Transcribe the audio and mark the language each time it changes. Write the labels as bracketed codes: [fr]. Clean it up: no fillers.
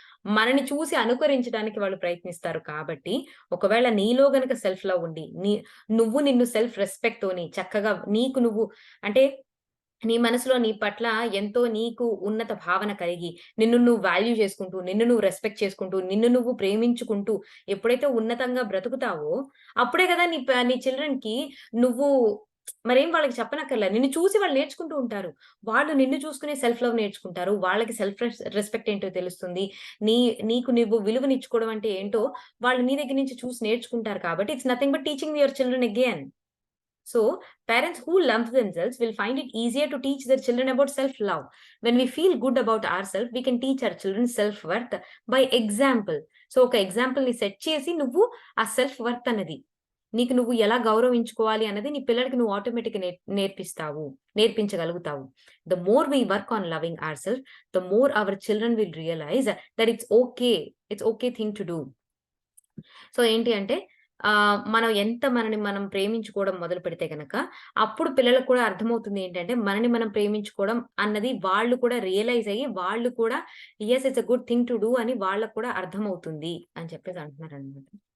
[te] మనని చూసి అనుకరించడానికి వాళ్ళు ప్రయత్నిస్తారు కాబట్టి, ఒకవేళ నీలో గనక సెల్ఫ్ లవ్ ఉండి, నువ్వు నిన్ను సెల్ఫ్ రెస్పెక్ట్‌తోని చక్కగా నీకు నువ్వు అంటే నీ మనసులో నీ పట్ల ఎంతో నీకు ఉన్నత భావన కలిగి, నిన్ను నువ్వు వాల్యూ చేసుకుంటూ, నిన్ను నువ్వు రెస్పెక్ట్ చేసుకుంటూ, నిన్ను నువ్వు ప్రేమించుకుంటూ ఎప్పుడైతే ఉన్నతంగా బ్రతుకుతావో, అప్పుడే గదా నీ చిల్డ్రన్‌కి నువ్వు మరేం వాళ్ళకి చెప్పనక్కర్లే. నిన్ను చూసి వాళ్ళు నేర్చుకుంటూ ఉంటారు. వాళ్ళు నిన్ను చూసుకునే సెల్ఫ్ లవ్ నేర్చుకుంటారు. వాళ్ళకి సెల్ఫ్ రెస్పెక్ట్ ఏంటో తెలుస్తుంది. నీ నీకు నువ్వు విలువనిచ్చుకోవడం అంటే ఏంటో వాళ్ళు నీ దగ్గర నుంచి చూసి నేర్చుకుంటారు కాబట్టి [en] It's nothing but teaching your children again. So, parents who love themselves will find it easier to teach their children about self-love. When we feel good about ourselves, we can teach our children self-worth by example. [te] So, ఒక ఎగ్జాంపుల్‌ని set చేసి నువ్వు ఆ self worth అన్నది, నీకు నువ్వు ఎలా గౌరవించుకోవాలి అన్నది నీ పిల్లలకి నువ్వు ఆటోమేటిక్‌గా నేర్పిస్తావు. నేర్పించగలుగుతావు. [en] The more we work on loving ourselves, the more our children will realize that it's okay. It's okay thing to do. [te] So, ఏంటి అంటే మనం ఎంత మనని మనం ప్రేమించుకోవడం మొదలుపెడితే గనక, అప్పుడు పిల్లలకు కూడా అర్థమవుతుంది ఏంటంటే, మనని మనం ప్రేమించుకోవడం అన్నది వాళ్ళు కూడా రియలైజ్ అయ్యి, వాళ్ళు కూడా [en] yes it's a good thing to do [te] అని వాళ్ళకి కూడా అర్థమవుతుంది అని చెప్పేసి అంటున్నారనమాట.